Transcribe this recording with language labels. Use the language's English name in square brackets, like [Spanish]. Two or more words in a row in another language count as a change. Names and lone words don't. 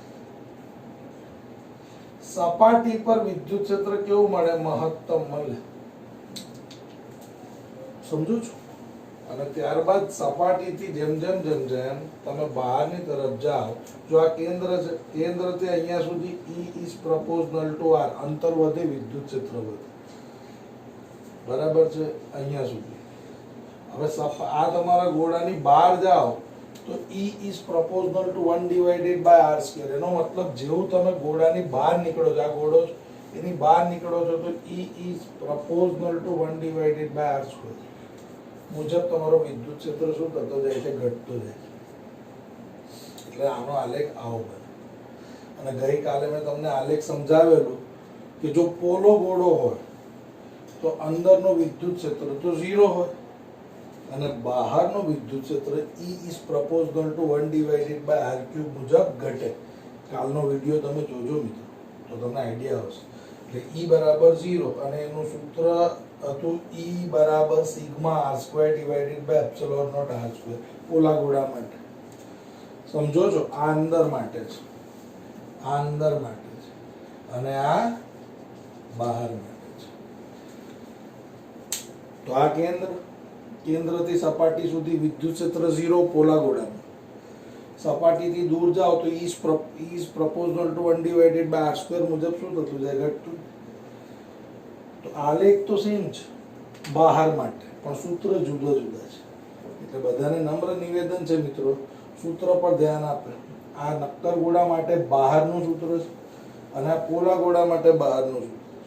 [Gujarati] સપાટી પર વિદ્યુત ક્ષેત્ર કેવું મળે? મહત્તમ મળે. સમજો છો? અને ત્યારબાદ સપાટીથી જેમ જેમ જેમ જેમ તમે બહારની તરફ જાઓ, જો આ કેન્દ્ર છે, કેન્દ્રથી અહીંયા સુધી [English] E is proportional to R, [Gujarati] અંતર વધે, વિદ્યુત ક્ષેત્ર વધે. બરાબર છે? અહીંયા સુધી. હવે આ તમારા ગોળાની બહાર જાઓ તો [English] E is proportional to 1 divided by r square. [Gujarati] એનો મતલબ જેવું તમે ગોળાની બહાર નીકળો છો, આ ગોળો છે, એની બહાર નીકળો છો તો [English] E is proportional to 1 divided by r square [Gujarati] મુજબ તમારો વિદ્યુત ક્ષેત્ર શું થતો જાય છે, ઘટતો જાય છે. એટલે આનો આલેખ આવો બને. અને ગઈકાલે મેં તમને આલેખ સમજાવેલું કે જો પોલો ગોળો હોય તો અંદરનો વિદ્યુત ક્ષેત્ર તો 0 હોય અને બહારનો વિદ્યુત ક્ષેત્ર [English] E is proportional to 1 divided by r cube [Gujarati] મુજબ ઘટે. કાલનો વિડિયો તમે જોજો મિત્રો તો તમને આઈડિયા આવશે. એટલે E બરાબર 0 અને એનું સૂત્ર હતું E બરાબર [English] sigma r square divided by epsilon not r square [Gujarati] પોલા ગોળા માટે. સમજો છો, આ અંદર માટે છે, આ અંદર માટે છે અને આ બહાર માટે છે. તો આ કેન્દ્રથી સપાટી સુધી વિદ્યુત ક્ષેત્ર 0 પોલા ગોળામાં. સપાટીથી દૂર જાઓ તો [English] E is proportional to 1 divided by r square [Gujarati] મુજબ શું થતું જાય, ઘટતું. તો આલેખ તો સેમ છે બહાર માટે પણ સૂત્ર જુદા જુદા છે. એટલે બધાને નમ્ર નિવેદન છે મિત્રો, સૂત્ર પર ધ્યાન આપે. આ નક્કર ગોળા માટે બહારનું સૂત્ર છે અને આ પોલા ગોળા માટે બહારનું સૂત્ર છે.